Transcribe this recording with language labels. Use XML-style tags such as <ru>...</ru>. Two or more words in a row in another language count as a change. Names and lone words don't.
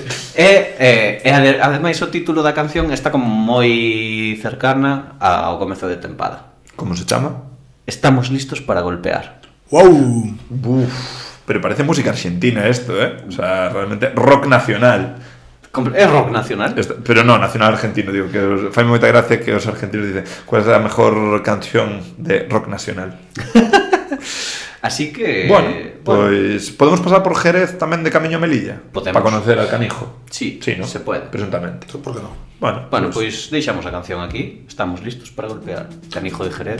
<gl>Ademais o título da canción está como moi cercana ao comezo de tempada. Como se chama? Estamos listos para golpear. Wow!</gl> <es>Pero parece música argentina esto, O sea, realmente rock nacional.</es> <gl>É rock nacional. Pero no, nacional argentino, digo, que fai moita gracia que os argentinos dicen</gl> <es>cuál es a mejor canción de rock nacional.</es> <gl>Así que... Bueno, pois podemos pasar por Jerez tamén de camiño a Melilla Podemos.</gl> <es>para conocer al canijo. Sí, ¿no? se puede. Presuntamente. ¿Por qué no? Bueno,</es> <gl>Pois deixamos a canción aquí. Estamos listos para golpear Canijo de Jerez</gl>